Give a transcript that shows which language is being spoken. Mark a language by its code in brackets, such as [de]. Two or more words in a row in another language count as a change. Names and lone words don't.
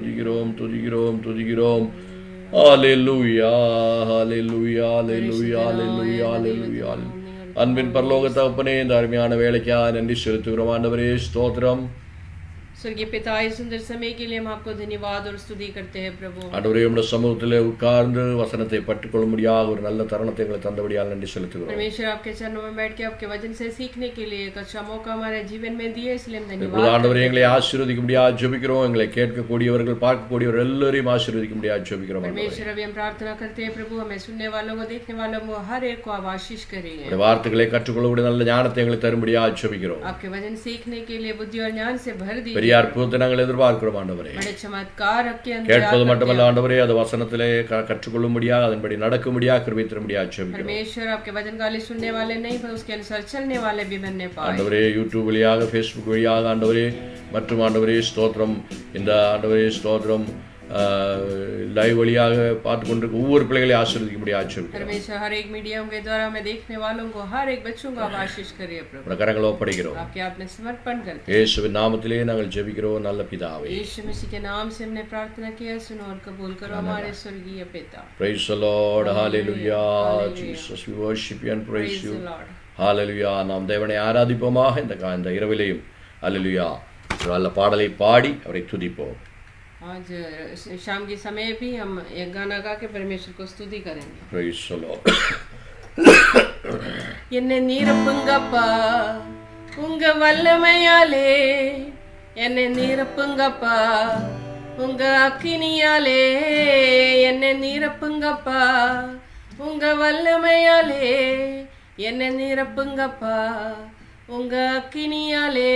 [ta] துதிக்கிறோம் துதிக்கிறோம் துதிக்கிறோம். ஹalleluya ஹalleluya ஹalleluya ஹalleluya ஹalleluya. அன்பின் பரலோக தகப்பனே, இந்த அருமையான வேலைக்காக நன்றி செலுத்துகிறோம் ஆண்டவரே. ஸ்தோத்திரம். [hi] स्वर्गीय पिता, इस सुंदर समय के लिए हम आपको धन्यवाद और स्तुति करते हैं प्रभु. [ta] ஆண்டவரே, உம்முடைய சமூகத்திலே உட்கார்ந்து வசனத்தை பற்றுக்கொள்ளும்படியாக ஒரு நல்ல தருணத்தை எங்களுக்கு தந்தபடியால் நன்றி செலுத்துகிறோம். [hi] परमेश्वर, आपके चरणों में बैठ के आपके वचन से सीखने के लिए एक अच्छा मौका हमारे जीवन में दिए, इसलिए हम धन्यवाद. [ta] ஆண்டவரே, எங்களை ஆசீர்வதிக்கும்படியாக ஜெபிக்கிறோம். எங்களை கேட்கக்கூடியவர்கள் பார்க்கக்கூடியவர்கள் எல்லாரையும் ஆசீர்வதிக்கும்படியாக ஜெபிக்கிறோம். [hi] परमेश्वर, अभी हम प्रार्थना करते हैं प्रभु, हमें सुनने वालों को, देखने वालों को, हर एक को आप आशीष करिए. [ta] வார்த்தைகளை கற்றுக்கொள்ளக்கூடிய நல்ல ஞானத்தை எங்களுக்கு தரும்படியாக ஜெபிக்கிறோம். [hi] आपके वचन सीखने के लिए बुद्धि और ज्ञान से भर दीजिए. [ta] பெரிய அற்புதத்தை நாங்கள் எதிர்பார்க்கிறோம் ஆண்டவரே. [hi] बड़े चमत्कार आपके अंदर [ta] கேட்பது மட்டுமல்ல ஆண்டவரே, அது வசனத்திலே கற்றுக்கொள்ளும்படியாக அதன்படி நடக்கும்படியாக கிருபை தரும்படியாக ஜெபிக்கிறோம். [hi] परमेश्वर, आपके वचन खाली सुनने वाले नहीं, पर उसके अनुसार चलने वाले भी बनने पाए. [ta] ஆண்டவரே, யூடியூப் வழியாக, ஃபேஸ்புக் வழியாக ஆண்டவரே, மற்றும் ஆண்டவரே ஸ்தோத்திரம், இந்த ஆண்டவரே ஸ்தோத்திரம் லைவ் வழியாக பார்த்து கொண்டிருக்க ஒவ்வொரு பிள்ளைகளையும் ஆசீர்வதிக்கும்படியாக ஜெபிக்கிறோம். [hi] परमेश्वर, हर एक मीडियम के द्वारा हमें देखने वालों को, हर एक बच्चों को आप आशीष करिए प्रभु. [ta] உம்முடைய கரங்களை ஒப்படைக்கிறோம். [hi] आपके आपने समर्पण करते हैं. [ta] இயேசுவின் நாமத்திலே நாங்கள் ஜெபிக்கிறோம் நல்ல பிதாவே. [hi] यीशु मसीह के नाम से हमने प्रार्थना किया, सुनो और कबूल करो हमारे स्वर्गीय पिता. [en] Praise the Lord. Hallelujah. Jesus, we worship you and praise you. Hallelujah. [ta] நாம் தேவனை ஆராதிப்போமாக இந்த இரவிலேயும். Hallelujah. நல்ல பாடலை பாடி அவரை துதிப்போம். [hi] आज शाम के समय भी हम एक गाना गा के परमेश्वर को स्तुति करेंगे. [en] Praise the Lord. [ta] என்னை நிரப்புங்கப்பா உங்க வல்லமையாலே, என்னை நிரப்புங்கப்பா உங்க அக்கினியாலே, என்னை நிரப்புங்கப்பா உங்க வல்லமையாலே, என்னை நிரப்புங்கப்பா உங்க அக்கினியாலே.